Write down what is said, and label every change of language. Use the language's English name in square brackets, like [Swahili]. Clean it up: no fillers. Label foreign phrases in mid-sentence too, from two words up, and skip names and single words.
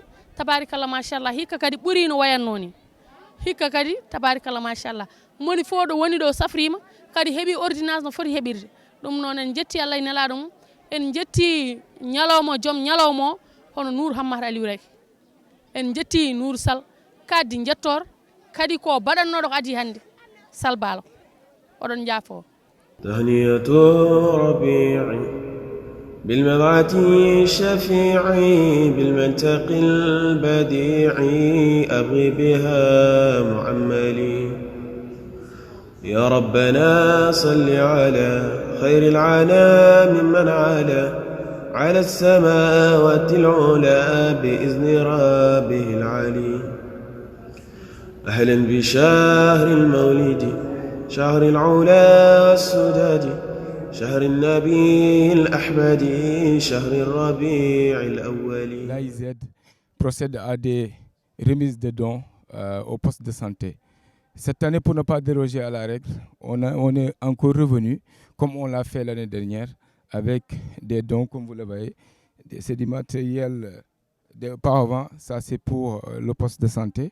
[Arabic] تبارك الله ما شاء الله [Fula] hikka kadi ɓuuri no wayanno ni hikka kadi [Arabic] تبارك الله ما شاء الله [Fula] moni fof ɗo woni ɗo safrima kadi heeɓi ordonnance no foti heɓirde ɗum noon en jetti Allah e nelaɗo mum en jetti ñalawma joom ñalawma o hono Nour Hammat Aliou Raky en jetti Nour Sall kaddi jettor kadi ko baɗannoɗo ko adi hande Sall Balo oɗon jaafo. [Arabic] تهنئة ربيعي بالمبعث الشفيعي بالمنطق البديعي أبغي بها معملي يا ربنا صل على خير العالم ممن على السماوات العلا بإذن ربه العلي أهلا بشهر المولد شهر العلا والسداد شهر النبي الأحمد شهر الربيع الأول. [French] L'AIZ procède à des remises de dons au poste de santé. Cette année, pour ne pas déroger à la règle, on est encore revenu, comme on l'a fait l'année dernière, avec des dons, comme vous le voyez. C'est du matériel auparavant, ça c'est pour le poste de santé.